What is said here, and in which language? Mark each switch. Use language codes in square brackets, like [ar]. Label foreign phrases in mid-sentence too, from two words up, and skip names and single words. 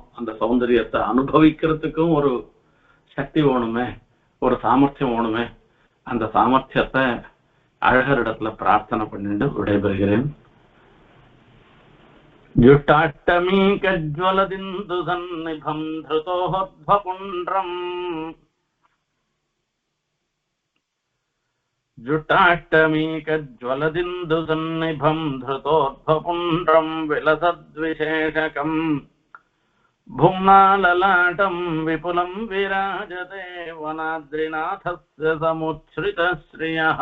[ta] அந்த சௌந்தரியத்தை அனுபவிக்கிறதுக்கும் ஒரு சக்தி வேணுமே, ஒரு சாமர்த்தியம் வேணுமே. அந்த சாமர்த்தியத்தை அழகரிடத்துல பிரார்த்தனை பண்ணிட்டு விடைபெறுகிறேன். [sa] जुट्टाट्टमी कज्वलदिन्दु सन्निभम् धृतोद्वपुण्ड्रम् जुटाष्टमीकज्वलदिन्दु सन्निभं धृतोद्भपुण्ड्रं विलसद्विशेषकं भुम्ना ललाटं विपुलं विराजते वनाद्रिनाथस्य समुच्छ्रितश्रियः।